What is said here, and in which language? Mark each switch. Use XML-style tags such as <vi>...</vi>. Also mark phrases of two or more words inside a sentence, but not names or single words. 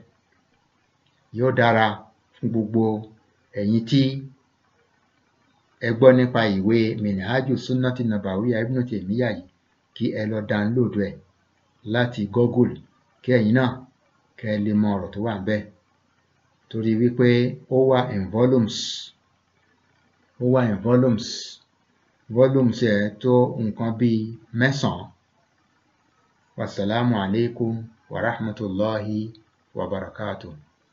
<yo>Yóò dára fún gbogbo ẹ̀yin tí ẹ gbọ́ nípa ìwé Minhaju Sunnati Nabawiyyah Ibn Taymiyyah yìí, kí ẹ lọ download ẹ̀ láti Google, kí ẹ̀yin náà kẹ́ ẹ lè mọ ọ̀rọ̀ tó wà ńbẹ̀, torí wípé ó wà</yo> <en>in volumes</en> <yo>ẹ̀ tó nǹkan bíi 9.</yo> <ar>والسلام عليكم ورحمة الله وبركاته.</ar>